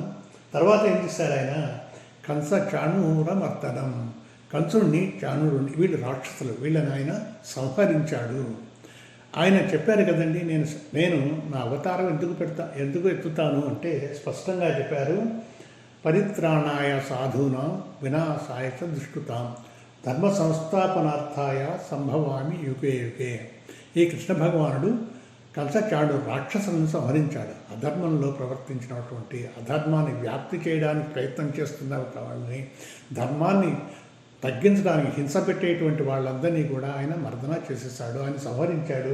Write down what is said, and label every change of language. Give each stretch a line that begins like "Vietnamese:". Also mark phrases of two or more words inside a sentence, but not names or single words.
Telugu: తర్వాత ఏం చేశారు ఆయన,
Sanskrit: కంస చాణూరమర్దనం,
Telugu: కంసుడిని చాణూరుని, వీళ్ళు రాక్షసులు, వీళ్ళని ఆయన సంహరించాడు. ఆయన చెప్పారు కదండి, నేను నా అవతారం ఎందుకు ఎత్తుతాను అంటే స్పష్టంగా చెప్పారు,
Sanskrit: పరిత్రాణాయ సాధూనాం వినాశాయ చ దుష్కృతాం ధర్మ సంస్థాపనార్థాయ సంభవామి యుగే యుగే.
Telugu: ఈ కృష్ణ భగవానుడు కంసచాడు రాక్షసులను సంహరించాడు. అధర్మంలో ప్రవర్తించినటువంటి, అధర్మాన్ని వ్యాప్తి చేయడానికి ప్రయత్నం చేస్తున్న వాళ్ళని, ధర్మాన్ని తగ్గించడానికి హింస పెట్టేటువంటి వాళ్ళందరినీ కూడా ఆయన మర్దన చేసేసాడు, ఆయన సంహరించాడు.